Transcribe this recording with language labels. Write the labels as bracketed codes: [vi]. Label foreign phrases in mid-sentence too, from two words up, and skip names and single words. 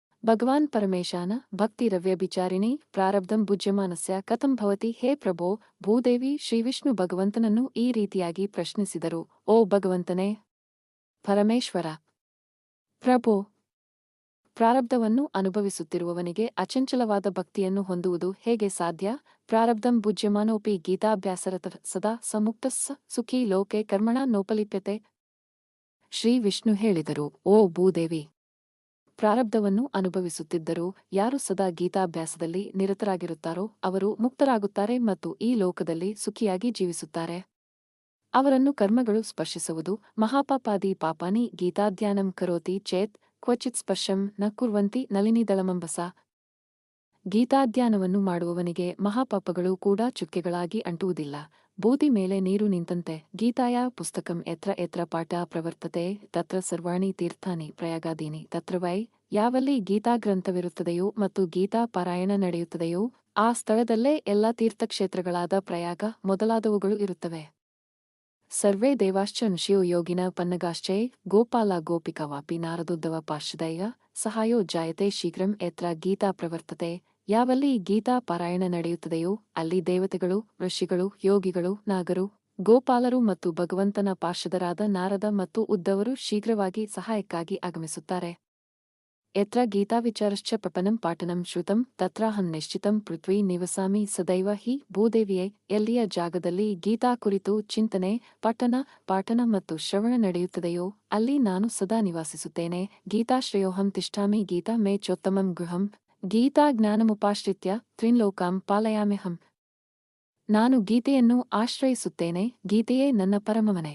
[sa] ಭಗವಾನ್ ಪರಮೇಶಾನ ಭಕ್ತಿರವ್ಯಭಿಚಾರಿಣಿ ಪ್ರಾರಬ್ಧಂ ಭುಜ್ಯಮಾನಸ್ಯ ಕಥಂ ಭವತಿ. ಹೇ ಪ್ರಭೋ, [kn] ಭೂದೇವಿ ಶ್ರೀವಿಷ್ಣು ಭಗವಂತನನ್ನು ಈ ರೀತಿಯಾಗಿ ಪ್ರಶ್ನಿಸಿದರು. ಓ ಭಗವಂತನೇ, ಪರಮೇಶ್ವರ, ಪ್ರಭೋ, ಪ್ರಾರಬ್ಧವನ್ನು ಅನುಭವಿಸುತ್ತಿರುವವನಿಗೆ ಅಚಂಚಲವಾದ ಭಕ್ತಿಯನ್ನು ಹೊಂದುವುದು ಹೇಗೆ ಸಾಧ್ಯ? [sa] ಪ್ರಾರಬ್ಧಂ ಭುಜ್ಯಮಾನೋಪಿ ಗೀತಾಭ್ಯಾಸರತಃ ಸದಾ ಸಮುಕ್ತಸ್ಸ ಸುಖೀ ಲೋಕೆ ಕರ್ಮಣ ನೋಪಲಿಪ್ಯತೆ. [kn] ಶ್ರೀ ವಿಷ್ಣು ಹೇಳಿದರು, ಓ ಭೂದೇವಿ, ಪ್ರಾರಬ್ಧವನ್ನು ಅನುಭವಿಸುತ್ತಿದ್ದರೂ ಯಾರು ಸದಾ ಗೀತಾಭ್ಯಾಸದಲ್ಲಿ ನಿರತರಾಗಿರುತ್ತಾರೋ ಅವರು ಮುಕ್ತರಾಗುತ್ತಾರೆ ಮತ್ತು ಈ ಲೋಕದಲ್ಲಿ ಸುಖಿಯಾಗಿ ಜೀವಿಸುತ್ತಾರೆ. ಅವರನ್ನು ಕರ್ಮಗಳು ಸ್ಪರ್ಶಿಸುವುದು. [sa] ಮಹಾಪಾಪಾದಿ ಪಾಪಾನಿ ಗೀತಾಧ್ಯಾನಂ ಕರೋತಿ ಚೇತ್ ಕ್ವಚಿತ್ ಸ್ಪರ್ಶಂ ನ ಕುರ್ವಂತಿ ನಲಿನಿದಳಮಂಬಸ. [kn] ಗೀತಾಧ್ಯಾನವನ್ನು ಮಾಡುವವನಿಗೆ ಮಹಾಪಾಪಗಳು ಕೂಡ ಚುಕ್ಕೆಗಳಾಗಿ ಅಂಟುವುದಿಲ್ಲ. ಬೂದಿ ಮೇಲೆ ನೀರು ನಿಂತಂತೆ. [sa] ಗೀತಾಯ ಪುಸ್ತಕಂ ಎತ್ರ ಎತ್ರ ಪಾಠ ಪ್ರವರ್ತತೆ ತತ್ರ ಸರ್ವಾಣಿ ತೀರ್ಥಾನಿ ಪ್ರಯಾಗಾದೀನಿ ತತ್ರ ವೈ. [kn] ಯಾವಲ್ಲಿ ಗೀತಾಗ್ರಂಥವಿರುತ್ತದೆಯೋ ಮತ್ತು ಗೀತಾ ಪಾರಾಯಣ ನಡೆಯುತ್ತದೆಯೋ ಆ ಸ್ಥಳದಲ್ಲೇ ಎಲ್ಲ ತೀರ್ಥಕ್ಷೇತ್ರಗಳಾದ ಪ್ರಯಾಗ ಮೊದಲಾದವುಗಳು ಇರುತ್ತವೆ. [sa] ಸರ್ವೇ ದೇವಾಶ್ಚ ಋಷಿಯೋ ಯೋಗಿನ ಪನ್ನಗಾಶ್ಚೈ ಗೋಪಾಲ ಗೋಪಿಕಾ ವಾಪಿ ನಾರದೋದ್ಧವ ಪಾರ್ಶ್ವದಯ ಸಹಾಯೋ ಜಾಯತೆ ಶೀಘ್ರಂ ಎತ್ರ ಗೀತಾ ಪ್ರವರ್ತತೆ. [kn] ಯಾವಲ್ಲಿ ಗೀತಾ ಪಾರಾಯಣ ನಡೆಯುತ್ತದೆಯೋ ಅಲ್ಲಿ ದೇವತೆಗಳು, ಋಷಿಗಳು, ಯೋಗಿಗಳು, ನಾಗರು, ಗೋಪಾಲರು ಮತ್ತು ಭಗವಂತನ ಪಾರ್ಷದರಾದ ನಾರದ ಮತ್ತು ಉದ್ಧವರು ಶೀಘ್ರವಾಗಿ ಸಹಾಯಕ್ಕಾಗಿ ಆಗಮಿಸುತ್ತಾರೆ. [sa] ಯತ್ರ ಗೀತಾವಿಚಾರಶ್ಚ ಪ್ರಪನಂ ಪಾಠನಂ ಶ್ರುತಂ ತತ್ರಾಹಂ ನಿಶ್ಚಿತಂ ಪೃಥ್ವಿ ನಿವಸಾಮಿ ಸದೈವ. [kn] ಹಿ ಭೂದೇವಿಯೇ, ಎಲ್ಲಿಯ ಜಾಗದಲ್ಲಿ ಗೀತಾ ಕುರಿತು ಚಿಂತನೆ, ಪಾಠನ ಮತ್ತು ಶ್ರವಣ ನಡೆಯುತ್ತದೆಯೋ ಅಲ್ಲಿ ನಾನು ಸದಾ ನಿವಾಸಿಸುತ್ತೇನೆ. [sa] ಗೀತಾಶ್ರಯೋಹಂ ತಿಷ್ಠಾಮಿ ಗೀತಾ ಮೇ ಚೋತ್ತಮಂ ಗೃಹಂ. ಗೀತಾ ಜ್ಞಾನಮುಪಾಶ್ರಿತ್ಯ ತ್ರಿನ್ಲೋಕಾಂ ಪಾಲಯಾಮ್ಯಹಂ. [kn] ನಾನು ಗೀತೆಯನ್ನು ಆಶ್ರಯಿಸುತ್ತೇನೆ, ಗೀತೆಯೇ ನನ್ನ ಪರಮಮನೆ.